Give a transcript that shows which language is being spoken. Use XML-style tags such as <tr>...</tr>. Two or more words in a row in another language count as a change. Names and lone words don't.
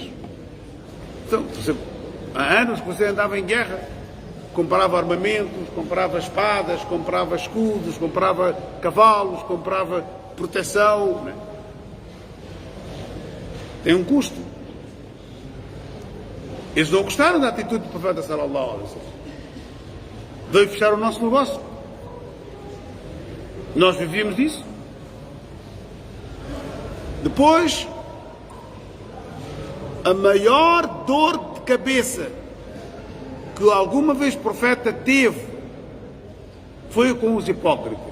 <pt>Então, por exemplo, há anos que você andava em guerra, comprava armamentos, comprava espadas, comprava escudos, comprava cavalos, comprava proteção, né? Tem um custo. Eles não gostaram da atitude do profeta</pt> <ar>صلى الله عليه وسلم.</ar> <pt>Veio fechar o nosso negócio. Nós vivíamos disso. Depois, a maior dor de cabeça que alguma vez o profeta teve foi com os hipócritas.</pt>